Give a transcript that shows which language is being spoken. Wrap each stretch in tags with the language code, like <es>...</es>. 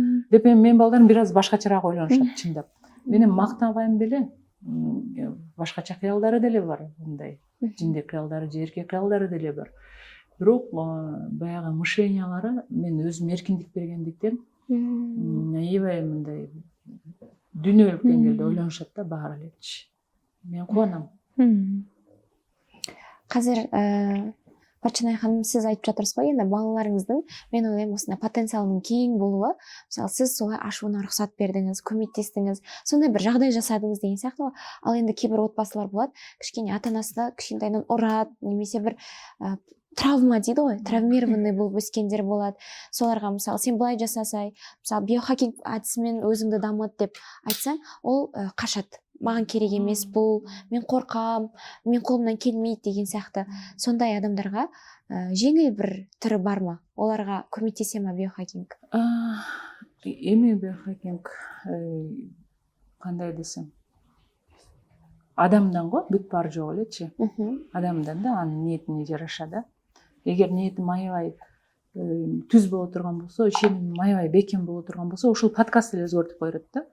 <ky>Деп мен балдарым бир аз башкачараак ойлонушат, чындап. Менен мактабайм деле, башкача кыялдары деле бар, мындай. Жиндек кыялдары, жерке кыялдары деле бар. Бирок баягы мышлениялары мен өзүм эркиндик бергендиктен, аябай мындай дүйнөлүк деңгээлде ойлонушат да баары элечи. Мен кубанам.</ky> <kk>Қазір Батчанай ханым, сіз айтып жатырсыз ғой, енді балаларыңыздың, мен ойлаймын, осындай потенциалының кең болуы, мысалы сіз солай ашуына рұқсат бердіңіз, көмектестіңіз, сондай бір жағдай жасадыңыз деген сияқты. Ал енді кейбір отбасылар болады, кішкене ата-анасы кішкентайынан ұрады, немесе бір травма дейді ғой, травмированный болып өскендер болады. Соларға мысалы сен былай жасасай, мысалы биохакинг әдісімен өзіңді дамыт деп айтсаң, ол қашады. Маған керек емес бұл, мен қорқам, мен қолымнан келмейді деген сияқты. Сондай адамдарға жеңіл бір түрі бар ма? Оларға көмектесе ма биохакинг?</kk> <ky>Эми биохакинг кандай десем, адамдан го, бүт бар жок элечи. Адамдан да, анын ниетине жараша да. Эгер ниетим аябай түз боло турган болсо, ишеним аябай бекем боло турган болсо, ушул подкаст эле өзгөртүп койрот да.</ky>